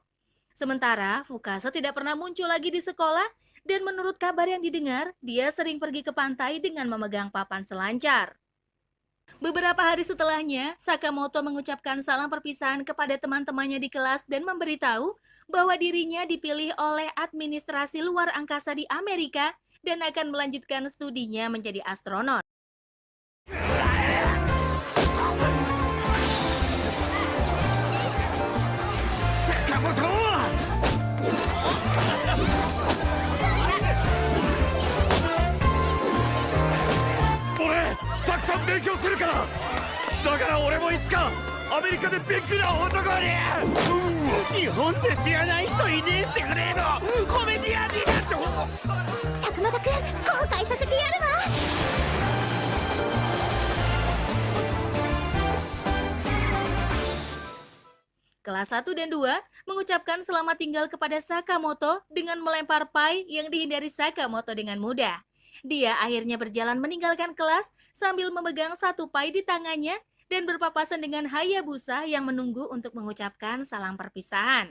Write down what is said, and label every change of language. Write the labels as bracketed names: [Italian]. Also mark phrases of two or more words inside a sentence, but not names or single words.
[Indonesian] Sementara Fukase tidak pernah muncul lagi di sekolah dan menurut kabar yang didengar, dia sering pergi ke pantai dengan memegang papan selancar. Beberapa hari setelahnya, Sakamoto mengucapkan salam perpisahan kepada teman-temannya di kelas dan memberitahu bahwa dirinya dipilih oleh administrasi luar angkasa di Amerika dan akan melanjutkan studinya menjadi astronot. Sakamoto! [Japanese] 俺たくさん勉強するから。だから俺もいつかアメリカでビッグな男に。日本で知らない人いねえってくれのコメディアンになって。坂本くん、後悔させてやるわ。 [Indonesian] Kelas 1 dan 2 mengucapkan selamat tinggal kepada Sakamoto dengan melempar pai yang dihindari Sakamoto dengan mudah. Dia akhirnya berjalan meninggalkan kelas sambil memegang satu pai di tangannya dan berpapasan dengan Hayabusa yang menunggu untuk mengucapkan salam perpisahan.